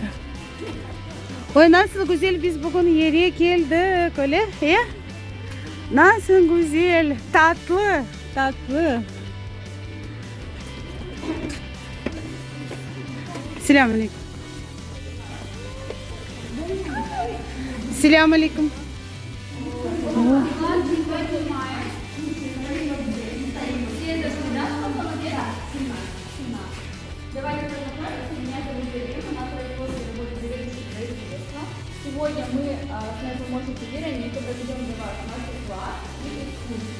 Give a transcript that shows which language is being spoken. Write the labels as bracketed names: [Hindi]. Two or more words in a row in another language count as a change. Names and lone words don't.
[Turkish] Oy nasıl güzel biz bugün yere geldik öyle ya? Nasıl güzel, tatlı, tatlı. Selamünaleyküm. Selamünaleyküm. [Russian] Сегодня мы с моей помощницей Вероникой проведем для вас мастер-класс и экскурсию.